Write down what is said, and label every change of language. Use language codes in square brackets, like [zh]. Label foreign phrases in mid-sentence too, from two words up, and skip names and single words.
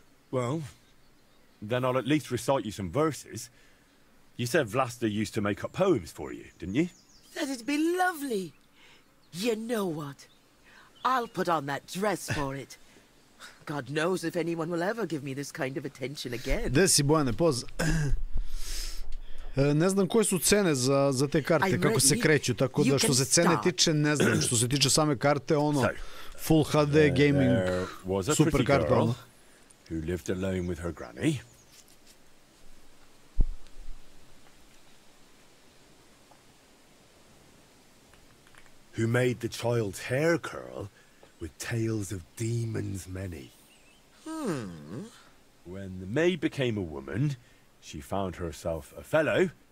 [en] Well, then I'll at least recite you some verses. You said Vlasta used to make up poems for you, didn't you? That'd be lovely. You know what? I'll put on that dress for it. God knows if anyone will ever give me this kind of attention again. [sr] Gde si, Bojane, poz... Ne znam koje su cene za te karte, kako se kreću, tako da što se cene tiče, ne znam. Što se tiče same karte, ono, [en] Full HD gaming, [sr] super karta, ono. [en] Who lived alone with her granny. Who made the child's hair curl with tales of demons many. When the maid became a woman, she found herself a fellow.